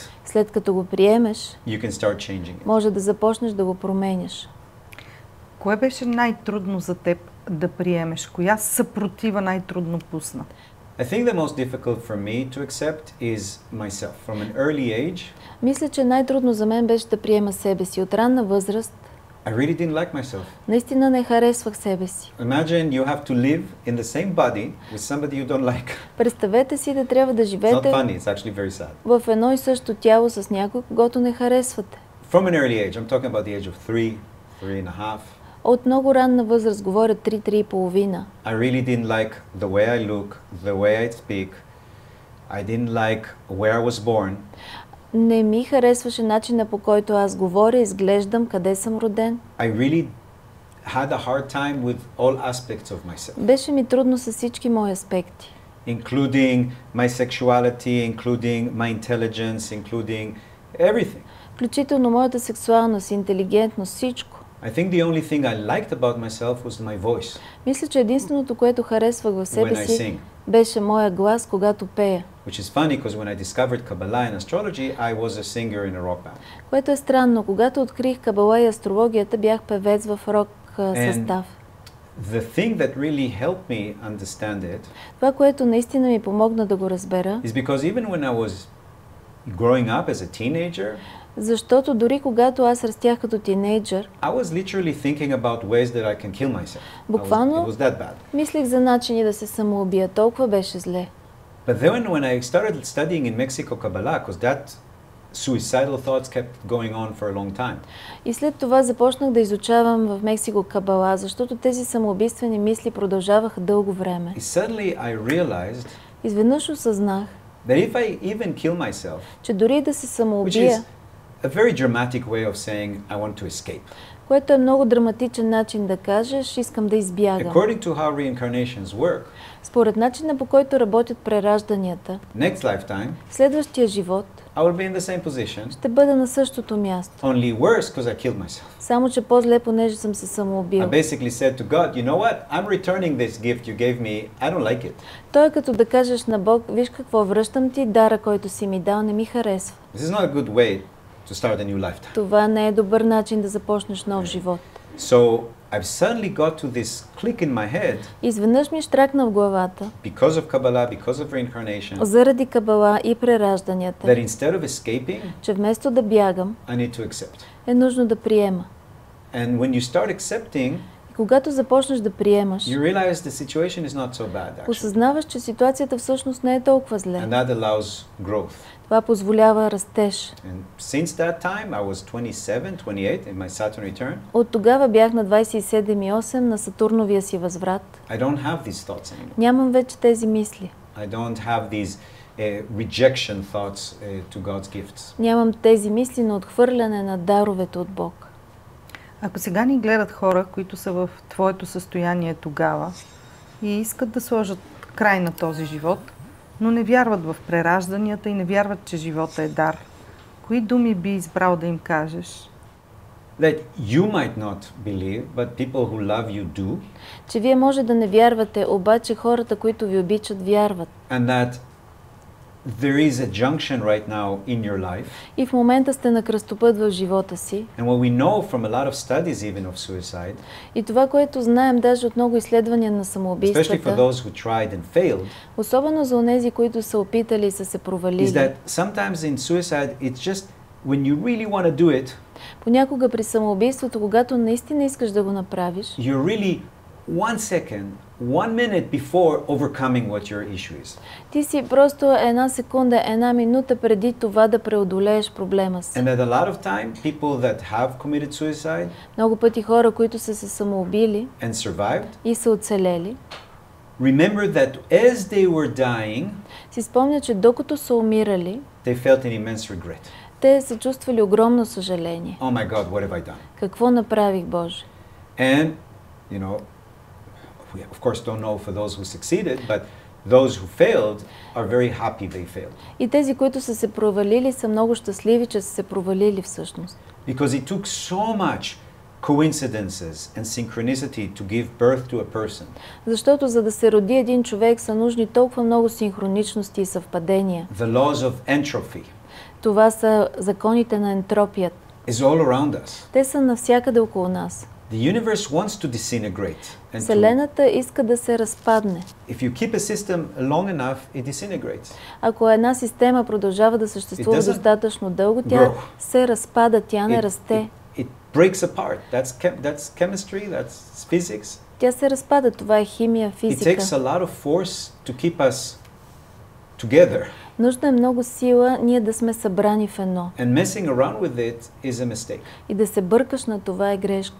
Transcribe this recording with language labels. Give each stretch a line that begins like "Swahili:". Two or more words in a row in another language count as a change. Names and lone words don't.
Bulgarian: След като го приемеш,
English: you can start changing it.
Bulgarian: може да започнеш да го променяш. Кое беше най-трудно за теб да приемеш? Коя съпротива най-трудно пусна?
English: I think the most difficult for me to accept is myself. From an early age,
Bulgarian: Мисля, че най-трудно за мен беше да приема себе си. От ранна възраст
English: I really didn't like myself.
Bulgarian: наистина не харесвах себе си.
English: Imagine you have to live in the same body with somebody you don't like.
Bulgarian: Представете си да трябва да
English: It's not
Bulgarian: живеете
English: funny, it's actually very sad.
Bulgarian: в едно и също тяло с някой, когото не харесвате.
English: From an early age, I'm talking about the age of 3, 3.5.
Bulgarian: От много ранна възраст, говоря 3-3,5.
English: I really didn't like the way I look, the way I speak. I didn't like where I was born.
Bulgarian: Не ми харесваше начина, по който аз говоря, изглеждам, къде съм роден.
English: I really had a hard time with all aspects of myself,
Bulgarian: Беше ми трудно с всички мои аспекти.
English: including my sexuality, including my intelligence, including everything.
Bulgarian: Включително моята сексуалност, интелигентност, всичко.
English: I think the only thing I liked about myself was my voice
Bulgarian: Мисля, че единственото, което харесвах в себе
English: when I
Bulgarian: си,
English: sing.
Bulgarian: беше моя глас, когато пея.
English: Which is funny because when I discovered Kabbalah and astrology, I was a singer in a rock band.
Bulgarian: Което е странно. Когато открих Кабала и астрологията, бях певец в рок състав.
English: The thing that really helped me understand it
Bulgarian: Това, което наистина ми помогна да го разбера,
English: is because even when I was growing up as a teenager,
Bulgarian: защото дори когато аз растях като тинейджър,
English: I was literally thinking about ways that I can kill myself.
Bulgarian: Буквално
English: It was that bad.
Bulgarian: мислих за начини да се самоубия. Толкова беше зле.
English: But then when I started studying in Mexico Kabbalah, because that suicidal thoughts kept going on for a long time.
Bulgarian: И след това започнах да изучавам в Мексико Кабала, защото тези самоубийствени мисли продължаваха дълго време.
English: Suddenly I realized
Bulgarian: Изведнъж осъзнах,
English: that if I even kill myself,
Bulgarian: че дори да се
English: which is
Bulgarian: самоубия,
English: a very dramatic way of saying I want to escape.
Bulgarian: което е много драматичен начин да кажеш, искам да избягам.
English: According to how reincarnations work,
Bulgarian: Според начина, по който работят преражданията,
English: next lifetime
Bulgarian: в следващия живот
English: I will be in the same position,
Bulgarian: ще бъда на същото място.
English: only worse because I killed myself.
Bulgarian: Само, че по-зле, понеже съм се
English: I
Bulgarian: самоубил.
English: basically said to God, you know what? I'm returning this gift you gave me. I don't like it.
Bulgarian: Той е като да кажеш на Бог, виж какво, връщам ти дара, който си ми дал, не ми харесва.
English: This is not a good way to start a new lifetime.
Bulgarian: Това не е добър начин да започнеш нов живот.
English: So I've suddenly got to this click in my head
Bulgarian: Изведнъж ми штракна в главата,
English: because of Kabbalah, because of reincarnation,
Bulgarian: заради Кабала и преражданията,
English: that instead of escaping,
Bulgarian: че вместо да бягам,
English: I need to accept.
Bulgarian: е нужно да приема.
English: And when you start accepting,
Bulgarian: И Когато започнеш да приемаш,
English: you realize the situation is not so bad, actually.
Bulgarian: осъзнаваш, че ситуацията всъщност не е толкова зле.
English: And that allows growth.
Bulgarian: Това позволява растеж.
English: And since that time, I was 27, 28 in my Saturn return.
Bulgarian: От тогава бях на 27 и 8 на Сатурновия си възврат.
English: I don't have these thoughts anymore.
Bulgarian: Нямам вече тези мисли.
English: I don't have these rejection thoughts to God's gifts.
Bulgarian: Нямам тези мисли на отхвърляне на даровете от Бог. Ако сега ни гледат хора, които са в твоето състояние тогава и искат да сложат край на този живот, но не вярват в преражданията и не вярват, че живота е дар, кои думи би избрал да им кажеш?
English: That you might not believe, but people who love you do.
Bulgarian: Че вие може да не вярвате, обаче хората, които ви обичат, вярват.
English: And that there is a junction right now in your life.
Bulgarian: И в момента сте на кръстопът в живота си.
English: And what we know from a lot of studies even of suicide,
Bulgarian: И това, което знаем даже от много изследвания на
English: especially for
Bulgarian: самоубийствата,
English: those who tried and failed,
Bulgarian: особено за онези, които са опитали и са се
English: is
Bulgarian: провалили.
English: that sometimes in suicide it's just when you really want to do it,
Bulgarian: Понякога при самоубийството, когато наистина искаш да го направиш,
English: you're really 1 second, 1 minute before overcoming what your issue is.
Bulgarian: ти си просто 1 секунда, 1 минута преди това да преодолееш проблема си.
English: And that a lot of time, people that have committed suicide
Bulgarian: Много пъти хора, които са се самоубили
English: and survived,
Bulgarian: и са оцелели,
English: remember that as they were dying,
Bulgarian: си спомнят, че докато са умирали,
English: they felt an immense regret.
Bulgarian: те са чувствали огромно съжаление.
English: Oh my God, what have I done?
Bulgarian: Какво направих, Боже?
English: And, you know, we of course don't know for those who succeeded, but those who failed are very happy they failed.
Bulgarian: И тези, които са се провалили, са много щастливи, че са се провалили всъщност.
English: Because it took so much coincidences and synchronicity to give birth to a person.
Bulgarian: Защото за да се роди един човек са нужни толкова много синхроничности и съвпадения.
English: The laws of entropy
Bulgarian: Това са законите на ентропията.
English: is all around us.
Bulgarian: Те са навсякъде около нас.
English: The universe wants to disintegrate. And
Bulgarian: Вселената иска да се разпадне.
English: if you keep a system long enough, it disintegrates.
Bulgarian: Ако една система продължава да съществува
English: It doesn't
Bulgarian: достатъчно дълго, тя
English: grow.
Bulgarian: се разпада, тя не расте.
English: It breaks apart. That's chemistry, that's physics.
Bulgarian: Тя се разпада. Това е химия,
English: It
Bulgarian: физика.
English: takes a lot of force to keep us together.
Bulgarian: Нужна е много сила ние да сме събрани в едно. And messing around with it is a mistake. И да се бъркаш на това е грешка.